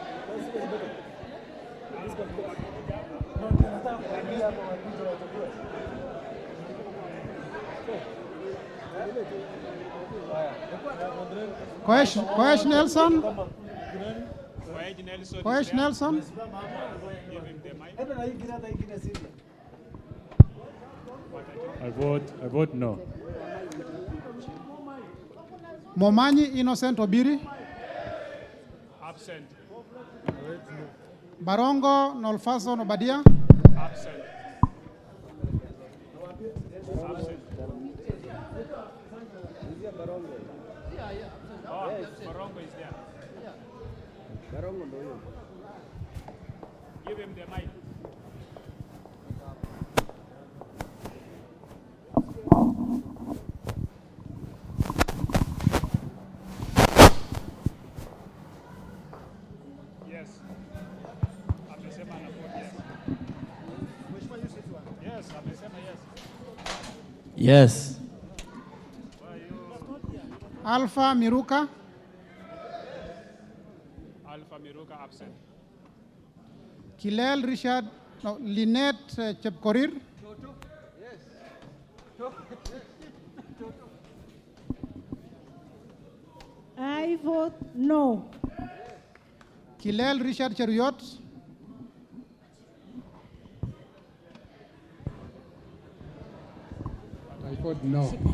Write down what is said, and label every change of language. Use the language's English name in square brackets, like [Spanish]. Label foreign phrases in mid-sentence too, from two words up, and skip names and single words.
[English] Koesh Nelson. Koesh Nelson. Give him the mic. I vote no. Momanyi Innocent Obiri. Absent. Barongo Nolfason Obadia. Absent. Absent. Oh, Barongo is there. Give him the mic. Yes. [Swahili] Amesema na vote yes. Yes, amesema yes. [English] Yes. Alpha Miruka. Alpha Miruka absent. Kilel Richard. No, Lynette Chepkorir. I vote no. Kilel Richard Cheruyot. I vote no.